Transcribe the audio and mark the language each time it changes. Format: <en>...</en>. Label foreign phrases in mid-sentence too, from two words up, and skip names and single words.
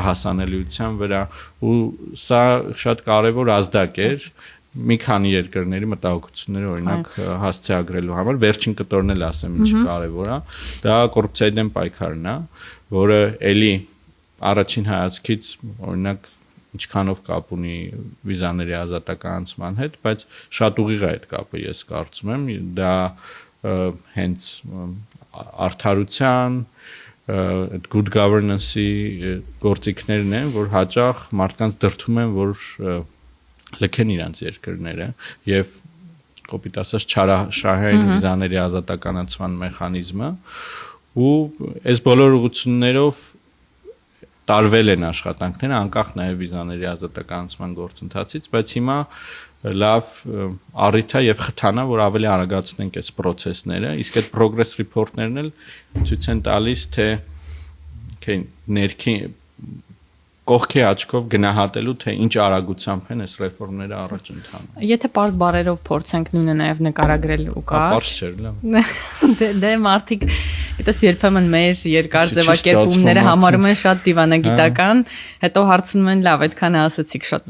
<hy>հասանելիության վրա, ու սա շատ կարեւոր ազդակ էր մի քանի երկրների մտահոգությունները օրինակ հասցեագրելու համար։ Վերջին կտորն էլ ասեմ ինչ կարևոր է, դա կոռուպցիայի դեմ պայքարն է, որը էլի առաջին հայացքից օրինակ ինչքանով կապ ունի վիզաների ազատականացման հետ, բայց շատ ուղիղ է այդ կապը, ես կարծում եմ, դա հենց արդարության,</hy> <en>good governance-</en> <hy>ի գործիքներն են, որ հաճախ մարդկանց դրդում են, որ լքեն իրենց երկրները եւ կոպիտ ասած չարաշահային վիզաների ազատականացման մեխանիզմը ու այս բոլոր ուղղություններով տարվել են աշխատանքները անկախ նաեւ վիզաների ազատականացման գործընթացից, բայց հիմա լավ առիթ է եւ խթան է, որ ավելի արագացնենք այս process-ները, իսկ այդ</hy> <en>progress report-</en> <hy>ներն էլ ցույց են տալիս, թե ներքին կողքի աչքով գնահատելու թե ինչ արագությամբ են այս ռեֆորմները առաջ ընթանում։ Եթե պարզ բառերով փորձենք նույնը նաև նկարագրել ու կար։ Պարզ չէր, լավ։ Դե մարդիկ այդպես երբեմն մեր երկար ձևակերպումները համարում են շատ դիվանագիտական, հետո հարցնում են լավ, այդքանը ասացիք շատ</hy>